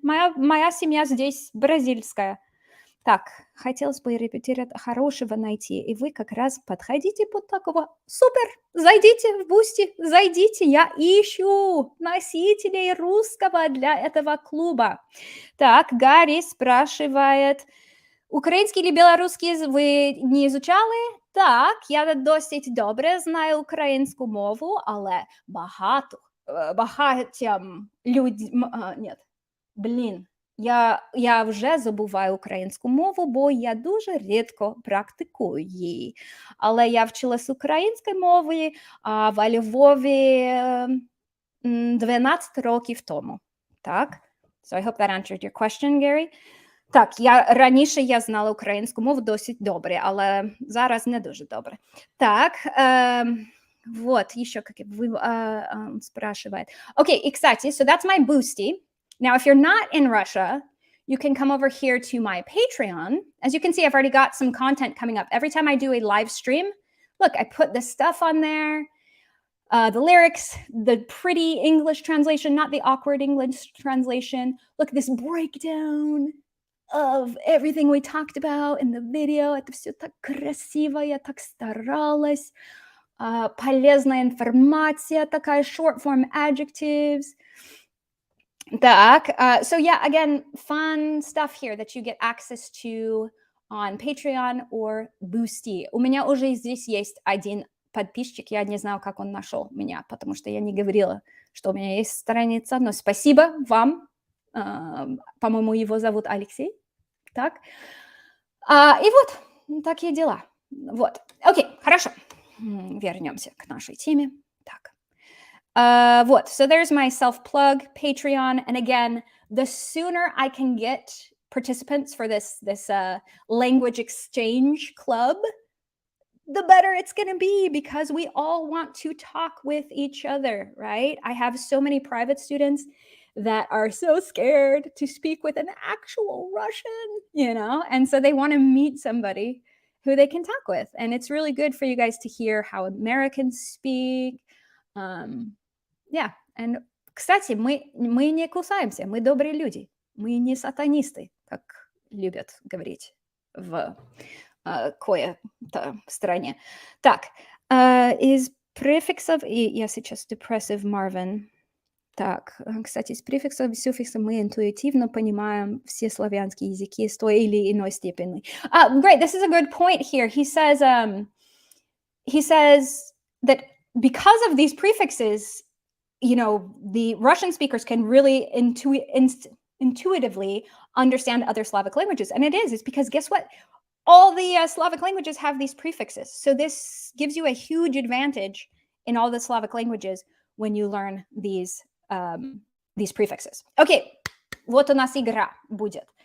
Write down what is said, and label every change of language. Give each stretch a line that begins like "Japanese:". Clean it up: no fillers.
Russian: Моя семья здесь бразильская. Так, хотелось бы репетировать хорошего найти, и вы как раз подходите под такого. Супер! Зайдите в Boosty, зайдите, я ищу носителей русского для этого клуба. Так, Гарри спрашивает, украинский или белорусский вы не изучали?
Ukrainian: Так, я досить добре знаю українську мову, але багатьом людям... Нет, блін. Я вже забуваю українську мову, бо я дуже рідко практикую її. Але я вчилась української мови в Львові 12 років тому. Так?
English: So I hope that answered your question, Gary.
Ukrainian: Так, раніше я знала українську мову досить добре, але зараз не дуже добре.
Russian: Так, вот, еще как спрашивает.
English: Okay,
Russian: и, кстати,
English: so that's my Boosty. Now, if you're not in Russia, you can come over here to my Patreon. As you can see, I've already got some content coming up. Every time I do a live stream, look, I put this stuff on there. The lyrics, the pretty English translation, not the awkward English translation. Look, this breakdown of everything we talked about in the video.
Russian: Это все так красиво, я так старалась. Полезная информация, такая
English: short form adjectives. Так, so yeah, again, fun stuff here that you get access to on Patreon or Boosty.
Russian: У меня уже здесь есть один подписчик, я не знаю, как он нашел меня, потому что я не говорила, что у меня есть страница, но спасибо вам, по-моему, его зовут Алексей, так, и вот, такие дела, вот, окей, хорошо, вернемся к нашей теме, так, вот,
English: so there's my self-plug, Patreon, and again, the sooner I can get participants for this language exchange club, the better it's going to be, because we all want to talk with each other, right? I have so many private students that are so scared to speak with an actual Russian, and so they want to meet somebody who they can talk with. And it's really good for you guys to hear how Americans speak. Yeah. And,
Russian: кстати, мы не кусаемся, мы добрые люди, мы не сатанисты, как любят говорить в кое-то стране. Так, из префиксов, и я сейчас depressive Marvin. Так, кстати, из префиксов и суффиксов мы интуитивно понимаем все славянские языки с той или иной степени.
English: Great, this is a good point here. He says that because of these prefixes, the Russian speakers can really intuitively understand other Slavic languages. And it's because guess what? All the Slavic languages have these prefixes. So this gives you a huge advantage in all the Slavic languages when you learn these prefixes.
Russian: Окей, вот у нас игра будет.